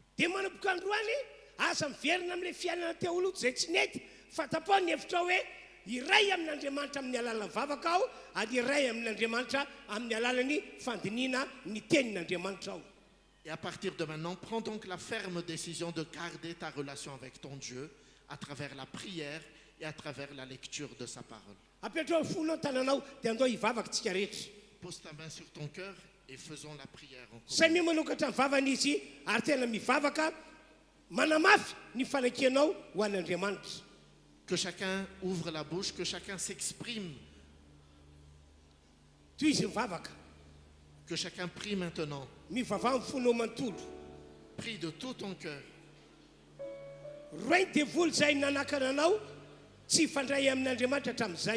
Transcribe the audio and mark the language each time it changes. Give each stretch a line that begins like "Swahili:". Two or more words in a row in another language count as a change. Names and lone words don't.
Malagasy: Dia manomboka androany asa miverina amin'ilay fiainana teoloha izay tsy nety fatapao ny hevitra hoe iray amin'Andriamanitra amin'ny alalan'ny vavaka aho ary iray amin'Andriamanitra amin'ny alalan'ny fandiniana ny tenin'Andriamanitra aho.
French: Et à partir de maintenant, prends donc la ferme décision de garder ta relation avec ton Dieu à travers la prière et à travers la lecture de sa parole.
Malagasy: Apetrao fonao ny tananao dia andao hivavaka tsika rehetra.
French: Pose ta main sur ton cœur et faisons la prière en commun.
Malagasy: Samy manokatra ny vavany izy ary tena mivavaka manamafy ny fanakianao ho an'Andriamanitra.
French: Que chacun ouvre la bouche, que chacun s'exprime,
Malagasy: Toy izy mivavaka
French: que chacun prie maintenant.
Malagasy: mivavaha ny fonao manontolo.
French: Prie de tout ton cœur.
Malagasy: Roy ny devoly izay nanakana anao tsy hifandray amin'Andriamanitra hatramin'izay.